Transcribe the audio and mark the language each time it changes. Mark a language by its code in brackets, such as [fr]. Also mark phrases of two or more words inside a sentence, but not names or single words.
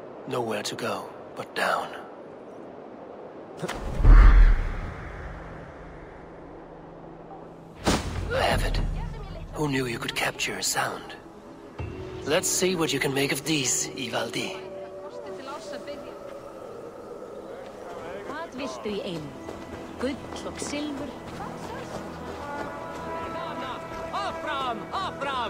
[en] nowhere to go but down. I have it. Who knew you could capture a sound? Let's see what you can make of these, Ivaldi. [is] Hvað viltu í einu? Gull og silfur. Áfram! Áfram!